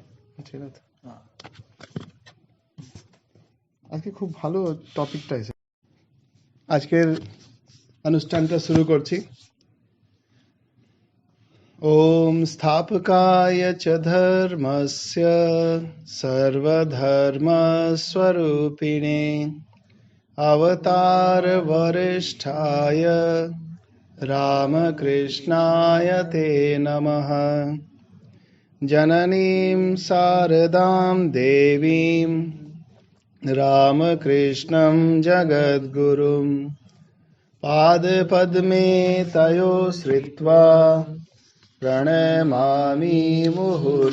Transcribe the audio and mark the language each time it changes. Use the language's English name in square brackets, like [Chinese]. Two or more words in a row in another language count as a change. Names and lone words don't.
[Bangla] ঠিক আছে, আজকে খুব ভালো টপিকটা এসে, আজকের অনুষ্ঠানটা শুরু করছি। [Sanskrit] ওম স্থাপকায় চ ধর্মস্য সর্বধর্মস্বরূপিণে अवतार वरिष्ठाय रामकृष्णाय ते नमः। जननीं शारदां देवीं रामकृष्णं जगद्गुरुं पादपद्मे तयो श्रित्वा प्रणमामि मुहुर्मुहुः।